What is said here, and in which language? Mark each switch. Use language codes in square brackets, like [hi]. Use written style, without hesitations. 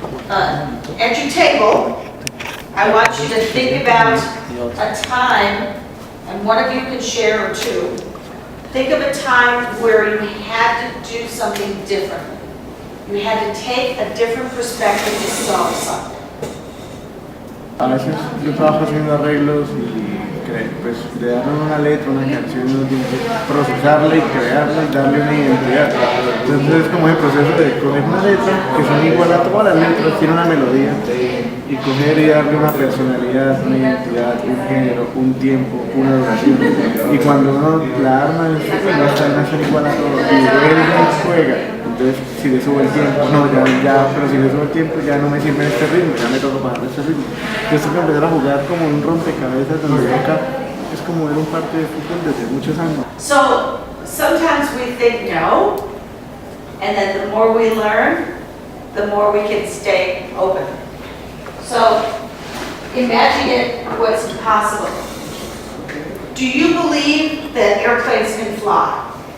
[en] At your table, I want you to think about a time, and one of you can share or two. Think of a time where you had to do something differently. You had to take a different perspective to solve something. [es] A veces yo trabajo haciendo arreglos y pues crear una letra, una canción, uno tiene que procesarla y crearla y darle una identidad. Entonces es como el proceso de coger una letra que son igual a todas las letras, tiene una melodía, y coger y darle una personalidad, una identidad, un género, un tiempo, una duración. Y cuando uno la arma, no está igual a todo. Y él juega. Entonces, si le subo el tiempo, no, pero si le subo el tiempo ya no me sirve este ritmo, ya me toca bajar este ritmo. Entonces tengo que empezar a jugar como un rompecabezas donde acá es como ver un partido de fútbol desde muchos años. [en] So sometimes we think no, and then the more we learn, the more we can stay open. So imagine it was impossible. Do you believe that airplanes can fly?